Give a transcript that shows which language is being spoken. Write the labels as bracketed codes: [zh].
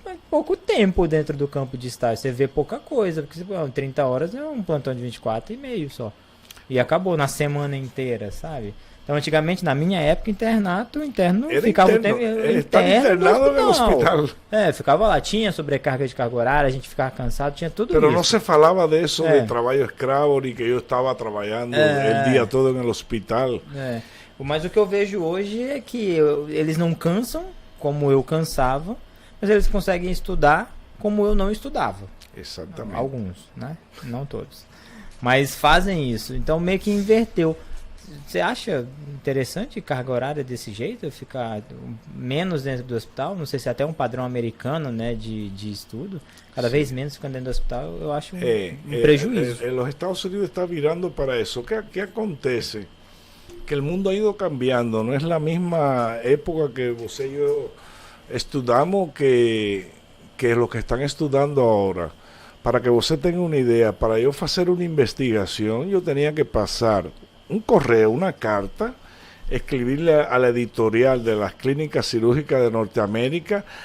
[pt] pouco tempo dentro do campo de estágio. Você vê pouca coisa, porque 30 horas é um plantão de 24 e meio só. E acabou na semana inteira, sabe? Então, antigamente, na minha época, o interno Era ficava interno, o tempo ele estava internado no hospital. Ficava lá, tinha sobrecarga de carga horária, a gente ficava cansado, tinha tudo [es] Pero [pt] isso. [es] no se falaba de eso, de trabajo [pt] escravo, [es] ni que yo estaba trabajando el día todo en el hospital. [pt] Mas o que eu vejo hoje é que eles não cansam, como eu cansava, mas eles conseguem estudar como eu não estudava. Exatamente. Alguns, né? Não todos. Mas fazem isso. Então meio que inverteu. Você acha interessante carga horária desse jeito? Ficar menos dentro do hospital? Não sei se é até um padrão americano, né, de estudo. Cada vez menos ficando dentro do hospital, eu acho um prejuízo. [es] Los Estados Unidos está virando para eso. ¿Qué acontece? Que el mundo ha ido cambiando. No es la misma época que [pt] você [es] y yo estudiamos que lo que están estudiando ahora. Para que [pt] você [es] tenga una idea, para yo hacer una investigación, yo tenía que pasar un correo, una carta, escribirle a la editorial de las clínicas cirúrgicas de Norteamérica.